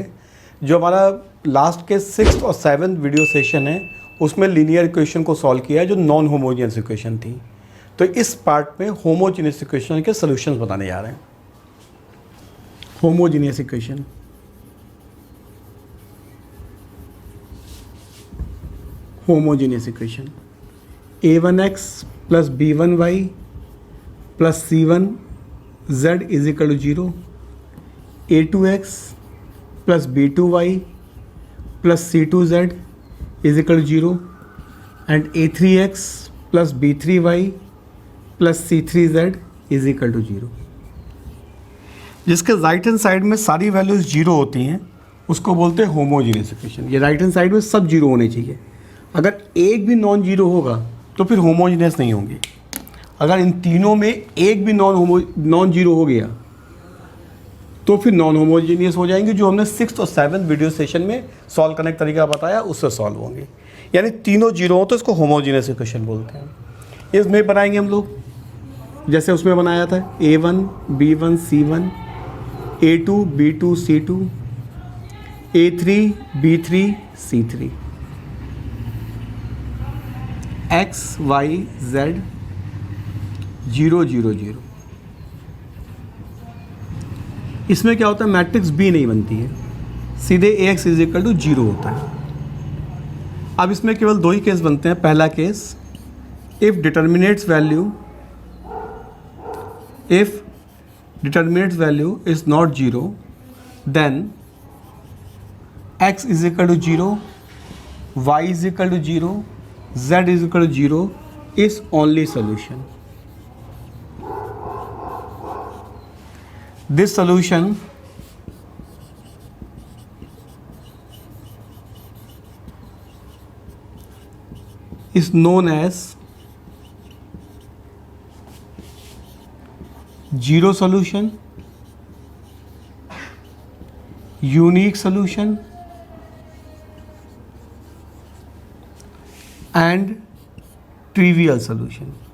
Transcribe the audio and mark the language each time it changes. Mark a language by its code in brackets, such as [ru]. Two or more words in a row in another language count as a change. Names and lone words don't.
[hi] जो हमारा लास्ट के 6th और 7th [en] video session [hi] है उसमें [en] linear equation [hi] को सॉल्व किया है जो [en] non homogeneous equation [hi] थी। तो इस पार्ट में [en] homogeneous equation [hi] के सॉल्यूशंस बताने जा रहे हैं। [en] homogeneous equation, homogeneous equation a1x plus b1y plus c1z is equal to 0, a2x plus b2y plus c2z is equal to 0 and a3x plus b3y plus c3z is equal to 0. [hi] जिसके [en] right hand side [hi] में सारी वैल्यूज जीरो होती हैं उसको बोलते हैं [en] homogeneous equation. [hi] ये [en] right hand side [hi] में सब जीरो होने चाहिए। अगर एक भी [en] non zero [hi] होगा तो फिर होमोजीनियस नहीं होंगे। अगर इन तीनों में एक भी [en] non zero [hi] हो गया तो फिर [en] non homogeneous [hi] हो जाएंगे, जो हमने 6th और 7th [en] video session [hi] में सॉल्व करने का तरीका बताया उससे सॉल्व होंगे। यानी तीनों जीरो हो तो इसको [en] homogeneous equation [hi] बोलते हैं। इसमें बनाएंगे हम लोग जैसे उसमें बनाया था a1 b1 c1, a2 b2 c2, a3 b3 c3, x y z 0 0 0। इसमें क्या होता है, मैट्रिक्स B नहीं बनती है, सीधे Ax [en] is equal to [hi] 0 होता है। अब इसमें केवल दो ही केस बनते हैं। [en] पहला केस, if determinant's value is not 0 then x is equal to 0, y is equal to 0, z is equal to 0 is only solution. This solution is known as zero solution, unique solution and trivial solution.